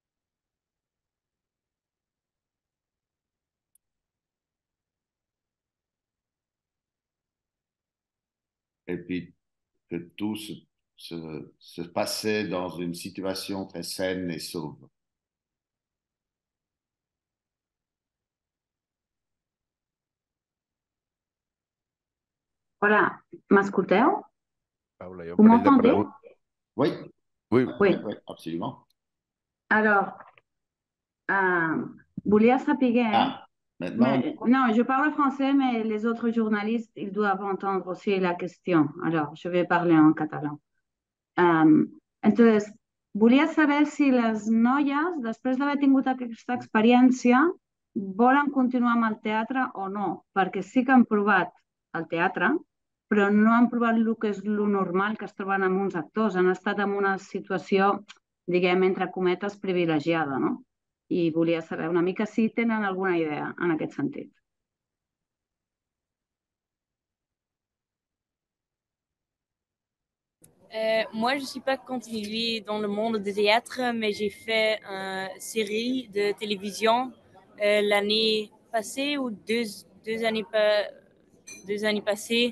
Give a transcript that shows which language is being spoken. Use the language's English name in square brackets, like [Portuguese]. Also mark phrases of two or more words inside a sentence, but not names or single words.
[French] Et puis que tout se passait dans une situation très saine et sauve. [Catalan] Hola, m'escolteu? Paula, hi ha un [French] Vous [Catalan] parell de [French] m'entendez? [Catalan] preguntes. [French] Oui, Oui, Oui. oui, absolument. Alors, [Catalan] volia saber... [French] Ah, maintenant, non, je parle français, mais les autres journalistes, ils doivent entendre aussi la question. Alors, je vais parler en català. [Catalan] Entonces, volia saber si les noies, després d'haver tingut aquesta experiència, volen continuar amb el teatre o no, perquè sí que han provat el teatre, però no han provat el que és lo normal que es troben amb uns actors. Han estat en una situació, diguem, entre cometes, privilegiada, no? I volia saber una mica si tenen alguna idea en aquest sentit. [French] Moi, je ne suis pas continuée dans le monde du théâtre, mais j'ai fait une série de télévision l'année passée ou deux années passées.